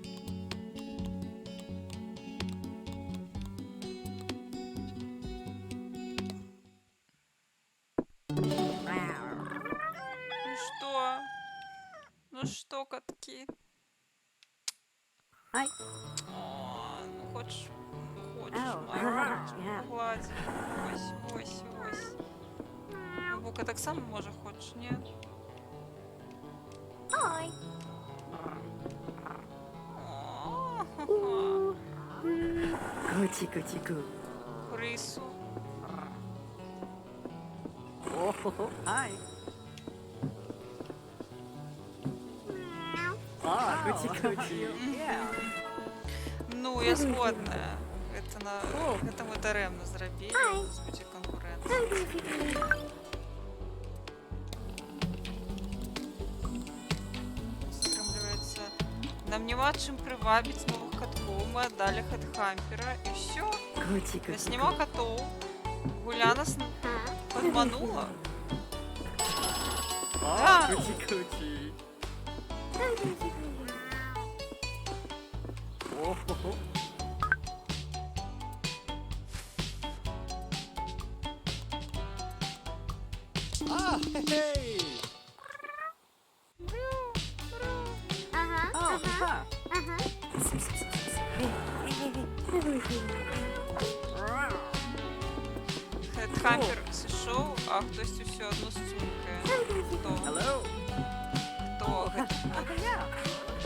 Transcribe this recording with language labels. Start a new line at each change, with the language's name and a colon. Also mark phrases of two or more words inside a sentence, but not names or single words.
Russian: Ну что? Ну что, катки? Ай. О, ну хочешь, Ау, я. погладь.
Ukrainian: Ось, ось, ось. Бука так само може хочеш, ні? Ой. О, Кучі-кучі-ку. Крису. О-хо-хо. Ай. Мяу. А, кучі-кучі.
Belarusian: Ну, я згодна. О. Гэта мы дарэмна зрабілі. Ай. Будзе канкурэнцыя. Атрымліваецца, нам няма чым прывабіць новых каткоў. Мы аддалі хедхампера і ўсё. Нас Кучі-кучі. няма катоў. Гуля нас падманула. А, кучі-кучі. О-хо-хо.
English: Ah, hey! Ага, А, ага, ага. ага.
Belarusian: Хедхампер сышоў, а хтось усё адно сцюмкае. Хто?
English: Hello.
Belarusian: Хто? А, я.